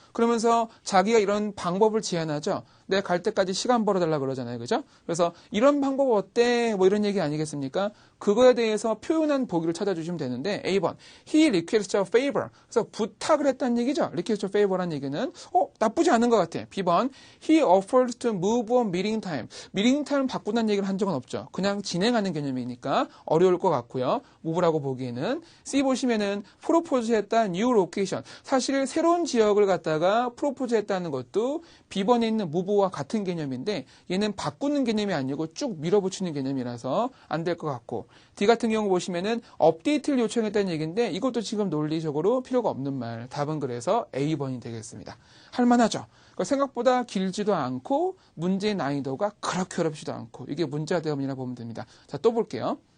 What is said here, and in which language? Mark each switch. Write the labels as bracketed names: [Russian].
[Korean] 그러면서 자기가 이런 방법을 제안하죠. 내가 갈 때까지 시간 벌어달라 그러잖아요. 그죠? 그래서 이런 방법 어때? 뭐 이런 얘기 아니겠습니까? 그거에 대해서 표현한 보기를 찾아주시면 되는데, A번 [English] He requests a favor. [Korean] 그래서 부탁을 했다는 얘기죠. request a favor란 얘기는 나쁘지 않은 것 같아. B번 [English] He offers to move on meeting time. [Korean] meeting time 바꾼다는 얘기를 한 적은 없죠. 그냥 진행하는 개념이니까 어려울 것 같고요. move라고 보기에는. C 보시면은 프로포즈했다 new location. 사실 새로운 지역을 갖다가 프로포즈했다는 것도 B번에 있는 move와 같은 개념인데, 얘는 바꾸는 개념이 아니고 쭉 밀어붙이는 개념이라서 안 될 것 같고, D 같은 경우 보시면은 업데이트를 요청했다는 얘기인데 이것도 지금 논리적으로 필요가 없는 말. 답은 그래서 A번이 되겠습니다. 할만하죠? 그러니까 생각보다 길지도 않고 문제의 난이도가 그렇게 어렵지도 않고, 이게 문자 대응이라 보면 됩니다. 자, 또 볼게요.